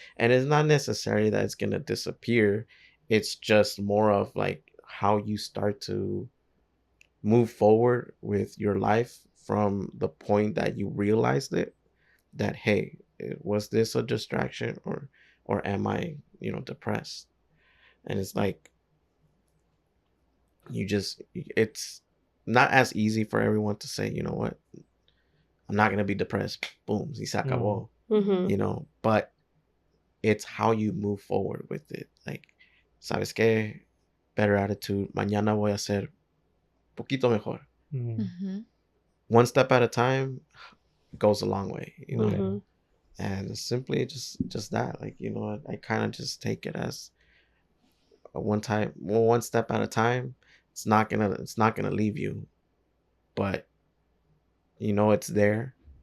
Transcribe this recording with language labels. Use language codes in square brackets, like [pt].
[en] And it's not necessarily that it's gonna disappear. It's just more of like how you start to move forward with your life from the point that you realized it, that hey, was this a distraction or am I depressed? And it's like it's not as easy for everyone to say, you know what, I'm not gonna be depressed, boom, [es] si se acabó. [en] But it's how you move forward with it. [es] Like, sabes qué, [en] better attitude, [es] mañana voy a ser poquito mejor. [en] One step at a time goes a long way, and simply just that, like, I kind of just take it as one step at a time. It's not gonna leave you, but it's there.